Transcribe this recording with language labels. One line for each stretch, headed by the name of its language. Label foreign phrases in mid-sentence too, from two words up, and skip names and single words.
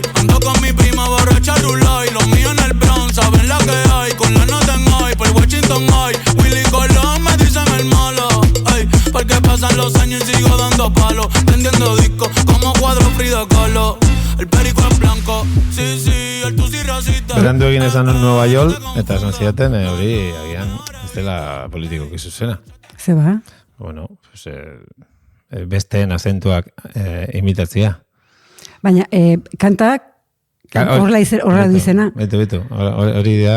Spanish: Ando con mi prima borracha Rulay. Los míos en el Bronx, saben la que hay. Con la nota en high, por Washington High. Willy Colón me dicen el malo. Ay, porque pasan los años y sigo dando palos. Prendiendo discos como cuadro Frida Kahlo. El perico es blanco, sí, el tusi racista.
Basque: Berandu egin esan Nueva York, eta esan zidaten, hori agian ez dela politikoki zuzena. Ze ba? Bueno, pues, besteen azentuak imitatzia. Baina, kantak horrela du izena. Betu. Hori da.